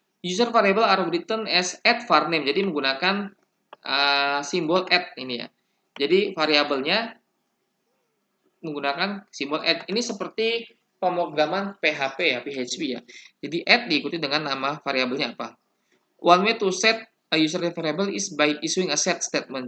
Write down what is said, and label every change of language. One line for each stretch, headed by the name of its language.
English: User variable are written as @varname.
Indonesian: Jadi menggunakan simbol ini ya. Jadi variabelnya menggunakan simbol @. Ini seperti pemrograman PHP ya, PHP ya. Jadi diikuti dengan nama variabelnya apa.
English: One way to set a user variable is by issuing a set statement.